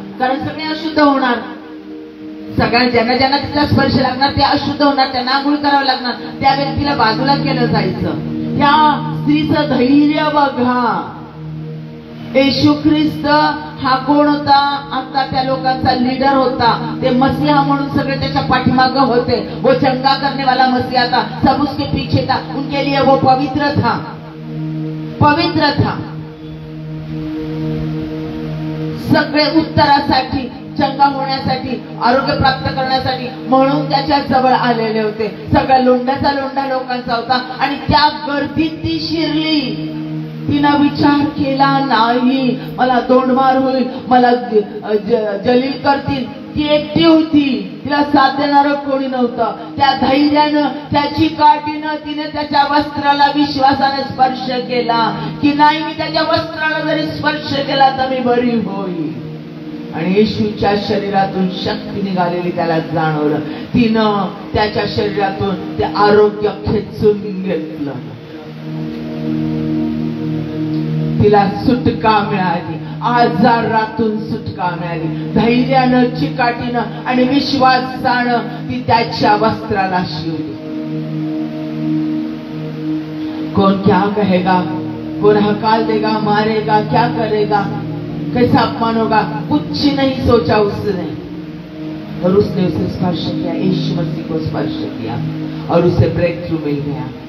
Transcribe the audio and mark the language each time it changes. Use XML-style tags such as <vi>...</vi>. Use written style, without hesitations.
<mr>कारण सगळे अशुद्ध होणार. सगळ्या ज्यांना ज्यांना तिला स्पर्श लागणार ते अशुद्ध होणार, त्यांना आंघोळ करावं लागणार. त्या व्यक्तीला बाजूला केलं जायचं. त्या स्त्रीचं धैर्य बघा. येशू ख्रिस्त हा कोण होता? आता त्या लोकांचा लीडर होता. ते मसीहा म्हणून सगळे त्याच्या पाठीमागे होते.</mr> <hi>वो चंगा करने वाला मसीहा था, सब उसके पीछे था. उनके लिए वो पवित्र था, पवित्र था.</hi> <mr>सगळे उत्तरासाठी, चंगा होण्यासाठी, आरोग्य प्राप्त करण्यासाठी म्हणून त्याच्या जवळ आलेले होते. सगळ्या लोंढ्याचा लोंढा लोकांचा होता. आणि त्या गर्दीत ती शिरली. तिनं विचार केला नाही मला दोंडमार होईल, मला जलील करतील. ती एकटी होती, तिला साथ देणारं कोणी नव्हतं. त्या धैर्यानं, त्याची काठीनं तिने त्याच्या वस्त्राला विश्वासाने स्पर्श केला की नाही, मी त्याच्या वस्त्राला जरी स्पर्श केला तर मी बरी होईल. आणि येशूच्या शरीरातून शक्ती निघालेली त्याला जाणवलं. तिनं त्याच्या शरीरातून ते आरोग्य खेचून घेतलं. तिला सुटका मिळाली, आजारातून सुटका मिळाली. धैर्यानं, चिकाटीनं आणि विश्वासानं ती त्याच्या वस्त्राला शिवली.</mr> <hi>कौन क्या कहेगा, कौन हकाल देगा, मारेगा, क्या करेगा, कैसा अपमान होगा, कुछ नहीं सोचा उसने. और उसने उसे स्पर्श किया, यीशु मसीह को स्पर्श किया और उसे ब्रेक थ्रू मिल गया.</hi>